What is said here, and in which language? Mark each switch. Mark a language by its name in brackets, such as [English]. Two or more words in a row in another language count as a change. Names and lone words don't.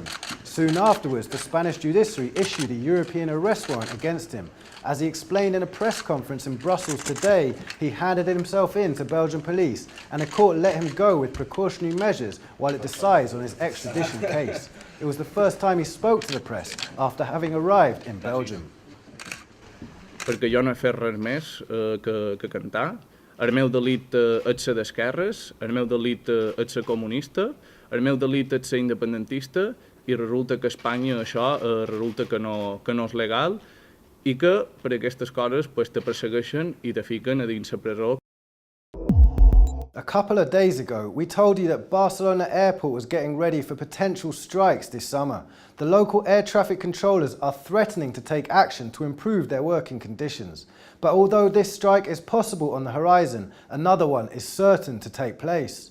[English] Soon afterwards, the Spanish judiciary issued a European arrest warrant against him. As he explained in a press conference in Brussels today, he handed himself in to Belgian police and the court let him go with precautionary measures while it decides on his extradition case. It was the first time he spoke to the press after having arrived in Belgium. [Catalan] Perquè jo no he fet res més que cantar. El meu delit és ser d'esquerres, el meu delit és ser comunista, el meu delit és ser independentista i resulta que a Espanya això resulta que no és legal i que per aquestes coses te persegueixen i te fiquen a dins la presó. [English] A couple of days ago, we told you that Barcelona Airport was getting ready for potential strikes this summer. The local air traffic controllers are threatening to take action to improve their working conditions. But although this strike is possible on the horizon, another one is certain to take place.